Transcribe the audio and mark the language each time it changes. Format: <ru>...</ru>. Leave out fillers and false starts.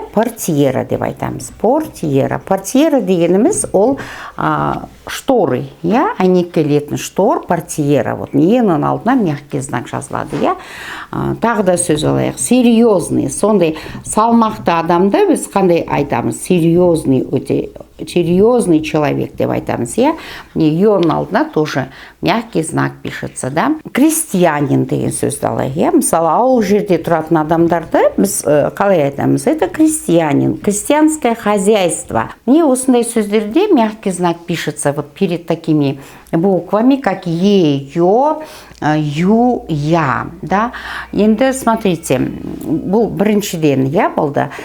<kk>Портьера деп айтамыз. Портьера. Портьера дегеніміз ол шторы, я? Айнекелетін штор, портьера. Вот, ненің алдына мягкий знак жазылады, я? Тағы да сөз алайық. Серьезный. Сондай салмақты адамды біз қандай айтамыз? Серьезный өте</kk> <ru>серьезный человек</ru> <kk>деп айтамыз, иә. Йоның алдына тоже мягкий знак</kk> <ru>пишется, да.</ru> <kk>Крестьянин деген сөзді алайық, иә. Мысалы, ауыл жерде тұратын адамдарды біз қалай айтамыз?</kk> <ru>Это крестьянин, крестьянское хозяйство. Мне</ru> <kk>осындай сөздерде</kk> <ru>мягкий знак пишется вот перед такими буквами, как Е, Ё, Ю, Я, да.</ru> <kk>Енді,</kk> <ru>смотрите,</ru> <kk>бұл біріншіден, я болды.</kk>